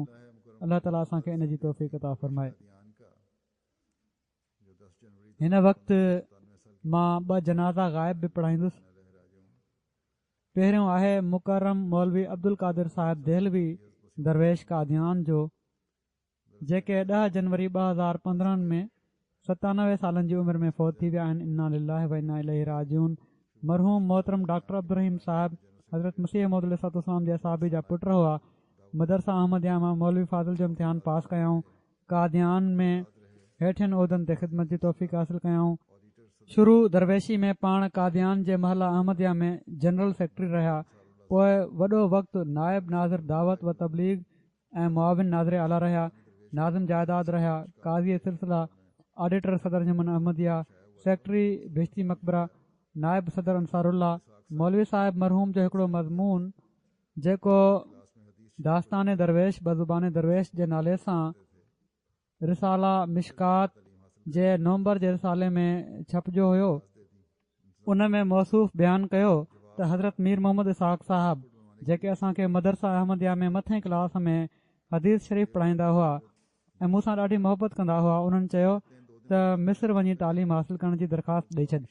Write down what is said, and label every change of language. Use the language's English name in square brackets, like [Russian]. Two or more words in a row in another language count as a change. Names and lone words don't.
[Sindhi] अल्लाह ताला असांखे इन जी तौफ़ीक़ अता फ़रमाए। हिन वक़्तु मां 2 जनाज़ा ग़ाइब बि पढ़ाईंदुसि। पहिरियों आहे मुकरम मौलवी अब्दुल कादिर साहिब देहलवी दरवेश कादियान जो, जेके 10 जनवरी 2015 में 97 सालनि जी उमिरि में फ़ौत थी विया आहिनि। [Arabic] إنا لله وإنا إليه راجعون. [Sindhi] मरहूम मोहतरम डॉक्टर अब्दुल रहीम साहिब हज़रत मसीह मौद अलैहिस्सलाम जे साहबी जा पुट हुआ। मदरसा अहमदिया मां मौलवी फाज़िल जो इम्तिहान पास कयऊं। कादियान में हेठियुनि उहिदनि ते ख़िदमत जी तौफ़ीक़ हासिल कयाऊं। शुरू दरवेशी में पाण कादियान जे महला अहमदिया में [English] General Secretary [Sindhi] रहिया। पोइ वॾो वक़्तु नायब नाज़िर दावत व तबलीग ऐं मुआविन नाज़िर आला रहिया। नाज़िम जाइदाद रहिया। काज़ी सिलसिला, ऑडिटर सदर जमन अहमदिया, सेक्रेटरी बिश्ती मकबरा, नायब सदर अंसारुल्ला। मौलवी साहिब मरहूम जो हिकिड़ो मज़मून जेको दास्तान दरवेश बज़ुबान दरवेश जे नाले सां रिसाला मिशकात जे नवंबर जे रिसाले में छपजो हुयो, उन में मौसूफ़ बयानु कयो त हज़रत मीर मोहम्मद इसहाक़ साहिबु जेके असांखे मदरसा अहमदिया में मथे क्लास में हदीस शरीफ़ पढ़ाईंदा हुआ ऐं मूंसां ॾाढी मोहबत कंदा हुआ, उन्हनि चयो त मिस्र वञी तालीम हासिल करण जी दरख़्वास्त ॾेई छॾी।